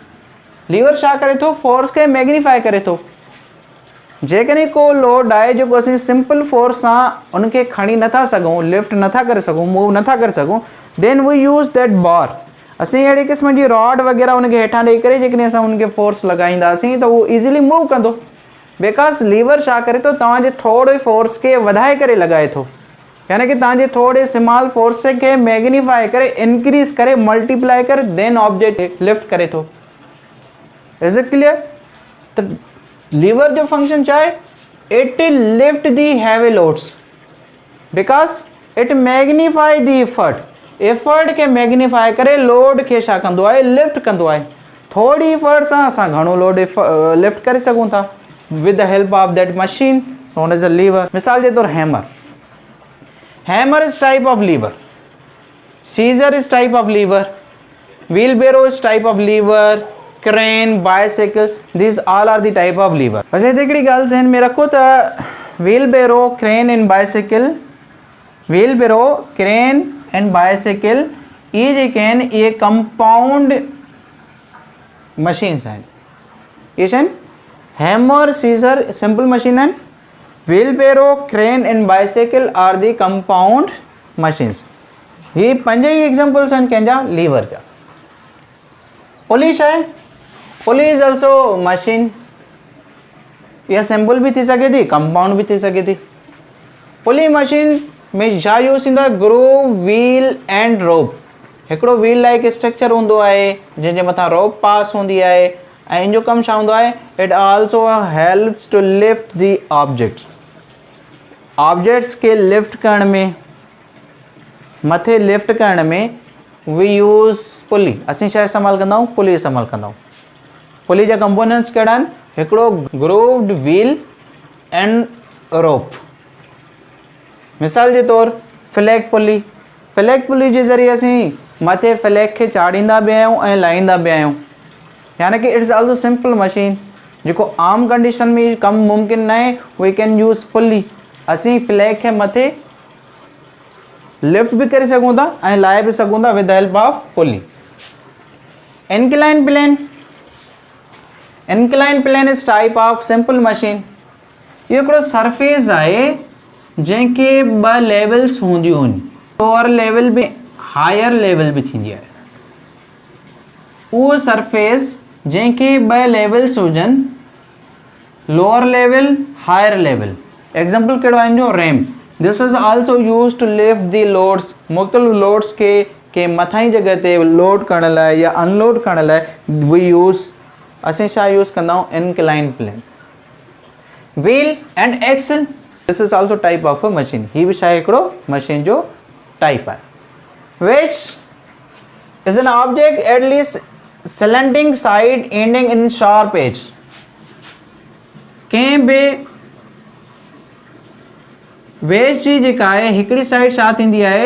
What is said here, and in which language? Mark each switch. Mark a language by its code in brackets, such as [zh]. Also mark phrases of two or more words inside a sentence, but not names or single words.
[sd] लीवर छा करे थो? फोर्स के मैग्निफाई करे थो। जेकॾहिं को लोड आहे जेको असीं [en] simple force [sd] सां उनखे खणी नथा सघूं, लिफ्ट नथा करे सघूं, मूव नथा करे सघूं, [en] Then we use that bar. [sd] असीं अहिड़े क़िस्म जी रॉड वग़ैरह उनखे हेठां ॾेई करे जेकॾहिं असां उनखे फोर्स लॻाईंदासीं त उहो [en] easily move [sd] कंदो। [en] because lever [sd] छा करे थो, तव्हांजे थोरे फोर्स खे वधाए करे लॻाए थो, यानी कि तव्हांजे थोरे [en] small force [sd] खे मैग्नीफाई करे, इंक्रीज करे, मल्टीप्लाई करे, [en] then object lift [sd] करे थो। [en] Is it clear? [sd] त लीवर जो फंक्शन छा आहे? [en] It lift the heavy loads because it magnify the effort [sd] खे मैग्नीफाई करे लोड खे छा कंदो आहे? लिफ्ट कंदो आहे। थोड़ी एफर्ट सां असां घणो [en] load lift [sd] करे सघूं था [en] with the help of that machine known as a lever. [sd] मिसाल जे तौर [en] hammer is type of lever, scissor is type of lever, wheelbarrow is type of lever, crane, bicycle, these all are the type of lever। [sd] अच्छा हिकिड़ी ॻाल्हि ज़हन में रखो त [en] wheelbarrow, crane and bicycle, wheelbarrow, crane and bicycle [sd] ये जेके आहिनि इहे [en] compound machines [sd] आहिनि। इहे छा आहिनि? हैमर, सीज़र [en] simple machine [sd] आहिनि, [en] wheelbarrow, crane and bicycle are the compound machines। [sd] ये 5 ई एग्जांपल्स आहिनि कंहिंजा? लीवर जा। पुली छा आहे? [en] Pulley is also machine. [sd] इहा सिंपल भी थी सघे थी, कंपाउंड भी थी सघे थी। [en] pulley machine [sd] में छा यूज़ थींदो आहे? [en] Groove, wheel and rope. [sd] हिकिड़ो [en] wheel like structure [sd] हूंदो आहे जंहिंजे मथां [en] rope pass [sd] हूंदी आहे ऐं इन जो कमु छा हूंदो आहे? [en] It also helps to lift the objects [sd] खे लिफ्ट करण में, [en] मथे लिफ्ट करण में we use pulley. [sd] असीं छा इस्तेमालु कंदा आहियूं? पुली इस्तेमालु कंदा आहियूं। पुली जा कंपोनेंट्स कहिड़ा आहिनि? [en] हिकिड़ो grooved wheel and rope. [sd] मिसाल जे तौर [en] flag pulley. flag pulley [sd] जे ज़रिए असीं मथे फ्लैग खे चाढ़ींदा बि आहियूं ऐं लाहींदा बि आहियूं, यानी कि [en] it's also simple machine. [sd] जेको आम कंडीशन में कमु मुमकिन न आहे, [en] We can use pulley. [sd] असीं फ्लैग खे मथे लिफ्ट भी करे सघूं था ऐं लाहे भी सघूं था [en] with the help of pulley. Incline plane. Incline plane is type of simple machine. [sd] इहो हिकिड़ो सरफेस आहे जंहिंखे 2 लेवल्स हूंदियूं आहिनि, [en] lower level [sd] बि [en] higher level [sd] बि थींदी आहे। उहो सरफेस जंहिंखे 2 लेवल्स हुजनि, [en] Lower level, higher level. एग्जाम्पल [sd] कहिड़ो आहे जो? [en] Ramp. This is also use to lift the loads. [sd] मुख़्तलिफ़ लोड्स के मथां जी जगह ते लोड करण लाइ या अनलोड करण लाइ [en] we use, [sd] असीं छा यूज़ कंदा आहियूं? [en] Incline plane. Wheel and axle, this is also type of a machine. [sd] ही भी छा आहे? हिकिड़ो मशीन जो टाइप आहे। [en] Which is an object at least slanting side ending in sharp edge। [sd] कंहिं बि वेज जी जेका आहे हिकिड़ी साइड छा थींदी आहे?